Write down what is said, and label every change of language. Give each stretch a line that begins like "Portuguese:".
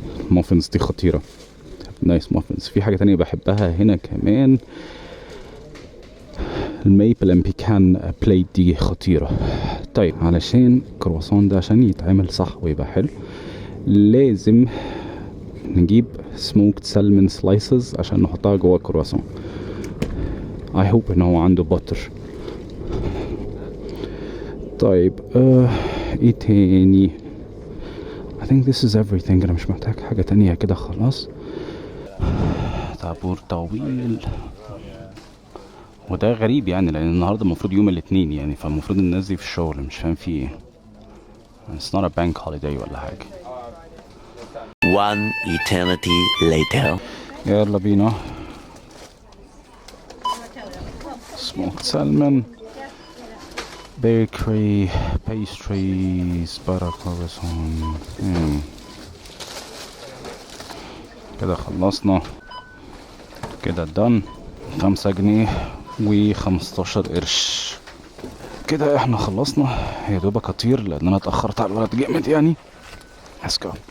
Arabic: المافنز دي خطيره، نايس مافنز. في حاجه تانية بحبها هنا كمان، الميبل اند بيكان بليت دي خطيره. طيب علشان الكرواسون ده عشان يتعمل صح ويبقى حلو لازم نجيب سموكد سالمون سلايسز عشان نحطها جوه الكرواسون.
English: I hope
Arabic: ان هو عنده باتر. طيب ايه تاني؟
English: I think this is everything.
Arabic: انا مش محتاج حاجة تانية كده خلاص. طابور طويل، وده غريب يعني لان النهارده المفروض يوم الاثنين يعني، فالمفروض الناس دي في الشغل، مش فاهم في ايه.
English: It's not a bank holiday
Arabic: ولا حاجة.
English: One eternity later.
Arabic: يلا بينا.
English: smoked salmon, bakery, pastries, butter croissant.
Arabic: كده خلصنا، كده
English: done.
Arabic: 5 جنيه و15 قرش. كده احنا خلصنا. يا دوبك اطير لان انا اتأخرت على الولد جامد يعني.
English: Let's go.